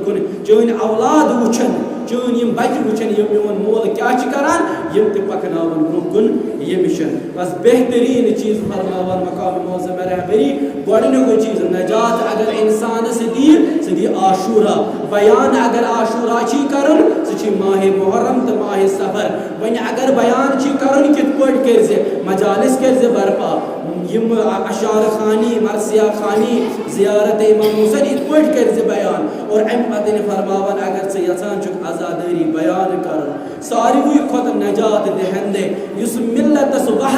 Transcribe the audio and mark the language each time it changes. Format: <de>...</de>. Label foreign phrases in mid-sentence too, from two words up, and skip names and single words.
<ks>کُن چٲنۍ اولاد وٕچھن چٲنۍ یم بچہ وٕچھن یہِ میون مول کیاہ چھِ کران یم تہِ پکناون برونٛہہ کُن یہ مشن بس بہترین چیز فرماوان مقام معظم رہبری گۄڈنیُک چیز نجات اگر انسانس سُہ دی عاشورہ بیان اگر عاشورہ چھی کرُن سُہ چھی ماہ محرم تہٕ ماہ سفر وۄنۍ اگر بیان چھی کرُن کِتھ پٲٹھۍ کٔرزِ مجالس کٔرزِ برپا یم اشعار خانی مرثیہ خانی زیارت امام حسین یِتھ پٲٹھۍ کٔرزِ بیان اور ام پتہ فرماوان اگر ژٕ یژھان چھُکھ عزادٲری بیان کرُن ساروٕے کھۄتہٕ نجات دہندے یُس ملتس</ks>